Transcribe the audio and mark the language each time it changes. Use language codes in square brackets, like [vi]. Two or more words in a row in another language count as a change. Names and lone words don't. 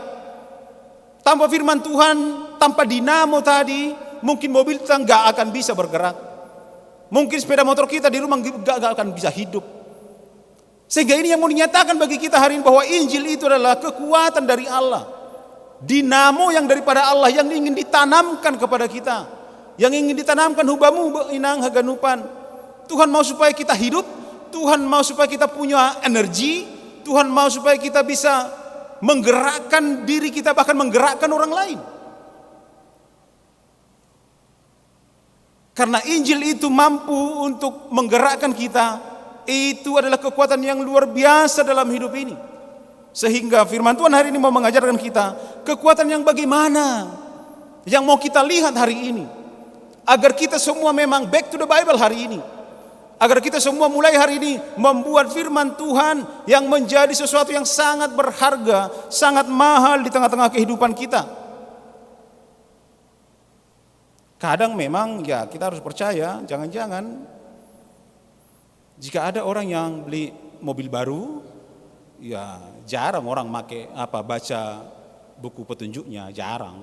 [id] Tanpa firman Tuhan, tanpa dinamo tadi, mungkin mobil kita nggak akan bisa bergerak. Mungkin sepeda motor kita di rumah nggak akan bisa hidup. Sehingga ini yang mau dinyatakan bagi kita hari ini bahwa Injil itu adalah kekuatan dari Allah. Dinamo yang daripada Allah yang ingin ditanamkan kepada kita. Yang ingin ditanamkan [bts] hubamu inang haganupan. [id] Tuhan mau supaya kita hidup, Tuhan mau supaya kita punya energi, Tuhan mau supaya kita bisa menggerakkan diri kita, bahkan menggerakkan orang lain. Karena Injil itu mampu untuk menggerakkan kita. Itu adalah kekuatan yang luar biasa dalam hidup ini. Sehingga firman Tuhan hari ini mau mengajarkan kita kekuatan yang bagaimana yang mau kita lihat hari ini. Agar kita semua memang [en] back to the Bible [id] hari ini. Agar kita semua mulai hari ini membuat firman Tuhan yang menjadi sesuatu yang sangat berharga, sangat mahal di tengah-tengah kehidupan kita. Kadang memang ya kita harus percaya, jangan-jangan jika ada orang yang beli mobil baru, ya jarang orang baca buku petunjuknya, jarang.